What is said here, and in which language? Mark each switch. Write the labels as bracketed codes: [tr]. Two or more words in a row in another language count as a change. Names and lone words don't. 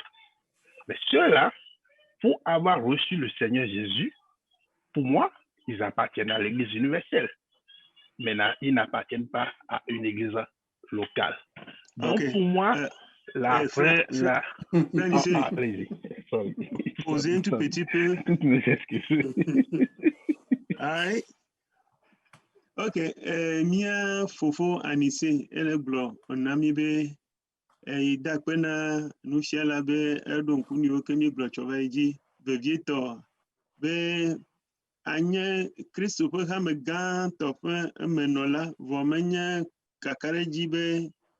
[fr] Mais ceux-là, pour avoir reçu le Seigneur Jésus, pour moi, ils appartiennent à l'église universelle. Mais ils n'appartiennent pas à une église locale. Donc, Okay. pour moi, allez-y. Posez un tout petit peu. Toutes mes excuses. Aïe. Ok. [ee] Mia fofo Anissé, ele gblɔ onami be idakpe na nufiala be eɖo ŋku nuwo ke mi gblɔ tsɔ va yi dzi vevietɔ be anye Kristo ƒe hame gãtɔ ƒe emenɔla vɔ menye kakaɖedzi be